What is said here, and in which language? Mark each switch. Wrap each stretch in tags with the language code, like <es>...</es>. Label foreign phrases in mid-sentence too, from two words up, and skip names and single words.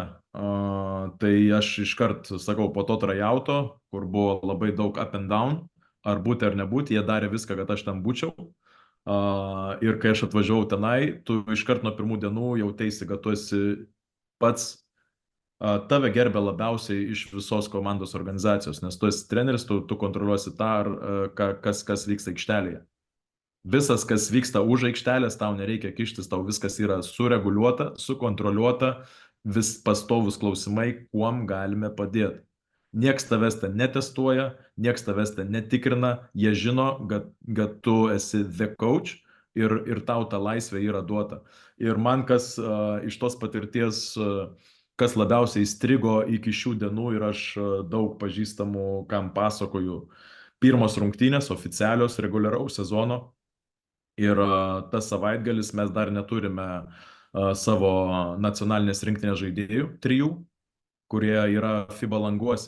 <lt>Tai aš iškart sakau, po to trajauto, kur buvo labai daug</lt> <en>up and down,</en> <lt>ar būti ar nebūti, jie darė viską, kad aš ten būčiau. Ir kai aš atvažiavau tenai, tu iškart nuo pirmų dienų jautėsi, kad tu esi pats, tave gerbė labiausiai iš visos komandos organizacijos, nes tu esi treneris, tu kontroliuosi tą, kas vyksta aikštelėje. Visas, kas vyksta už aikštelės, tau nereikia kištis, tau viskas yra sureguliuota, sukontroliuota, vis pastovus klausimai, kuom galime padėti. Niekas tavęs ten netestuoja, niekas tavęs ten netikrina, jie žino, kad tu esi</lt> <en>the coach</en> <lt>ir tau ta laisvė yra duota. Ir man kas iš tos patirties, kas labiausiai įstrigo iki šių dienų ir aš daug pažįstamų, kam pasakoju, pirmos rungtynės oficialios reguliaraus sezono. Ir tas savaitgalis mes dar neturime savo nacionalinės rinktinės žaidėjų, 3, kurie yra FIBA languose.</lt>